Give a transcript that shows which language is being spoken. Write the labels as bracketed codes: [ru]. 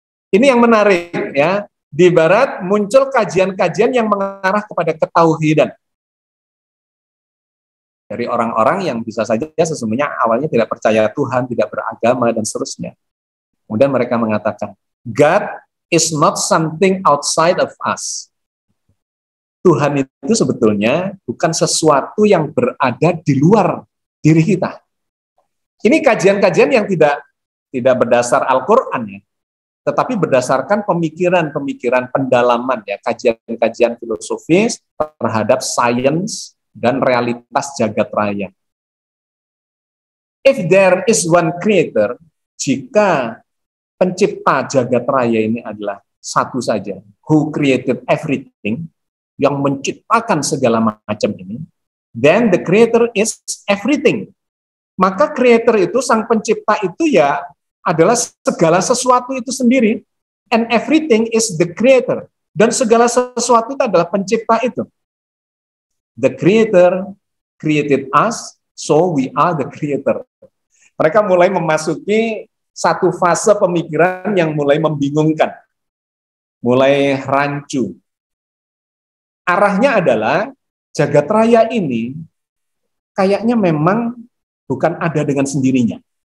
[id] Ini yang menarik, ya. Di barat muncul kajian-kajian yang mengarah kepada ketauhidan dari orang-orang yang bisa saja sesungguhnya awalnya tidak percaya Tuhan, tidak beragama dan seterusnya. Kemudian mereka mengatakan, [en] God is not something outside of us. [id] Tuhan itu sebetulnya bukan sesuatu yang berada di luar diri kita. Ini kajian-kajian yang tidak berdasar Al-Quran, ya, tetapi berdasarkan pemikiran-pemikiran pendalaman, ya, kajian-kajian filosofis terhadap sains dan realitas jagat raya. [en] If there is one creator, [id] jika pencipta jagat raya ini adalah satu saja, [en] who created everything, [id] yang menciptakan segala macam ini, [en] then the creator is everything. [id] Maka creator itu, sang pencipta itu ya adalah segala sesuatu itu sendiri. [en] And everything is the creator. [id] Dan segala sesuatu itu adalah pencipta itu. [en] The creator created us, so we are the creator. [id] Mereka mulai memasuki satu fase pemikiran yang mulai membingungkan. Mulai rancu. Arahnya adalah jagat raya ini kayaknya memang bukan ada dengan sendirinya.